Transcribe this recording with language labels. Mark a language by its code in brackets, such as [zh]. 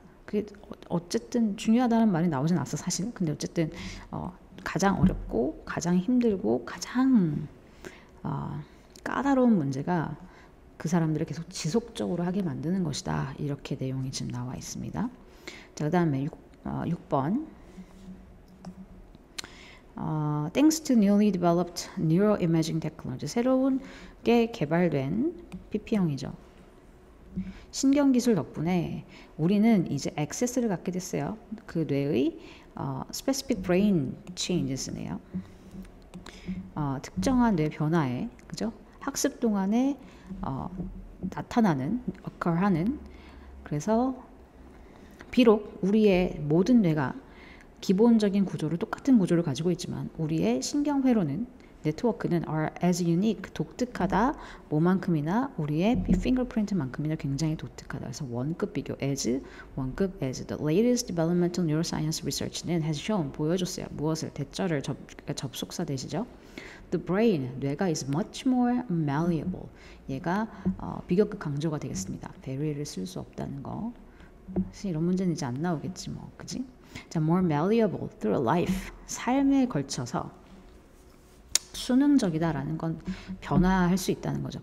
[ko] 그게 어쨌든 중요하다는 말이 나오진 않았어 사실. 근데 어쨌든 가장 어렵고 가장 힘들고 가장 까다로운 문제가 그 사람들을 계속 지속적으로 하게 만드는 것이다. 이렇게 내용이 지금 나와 있습니다. 자, 그 다음에 6번. [en] Thanks to newly developed neuroimaging technology. [ko] 새로운 게 개발된 PP형이죠. 신경기술 덕분에 우리는 이제 액세스를 갖게 됐어요. 그 뇌의 specific brain changes네요. 특정한 뇌 변화에, 그죠? 학습 동안에 나타나는, occur하는. 그래서 비록 우리의 모든 뇌가 기본적인 구조를 똑같은 구조를 가지고 있지만 우리의 신경회로는 네트워크는 are as unique 독특하다. 뭐만큼이나 우리의 fingerprint만큼이나 굉장히 독특하다. 그래서 원급 비교 as 원급 [en] as the latest developmental neuroscience research는 has shown [ko] 보여줬어요. 무엇을 대절을 접속사 대시죠. [en] The brain [ko] 뇌가 [en] is much more malleable. [ko] 얘가 비교급 강조가 되겠습니다. very를 쓸 수 없다는 거. 사실 이런 문제는 이제 안 나오겠지 뭐, 그지? [en] 자, more malleable through life. [ko] 삶에 걸쳐서 수능적이다라는 건 변화할 수 있다는 거죠.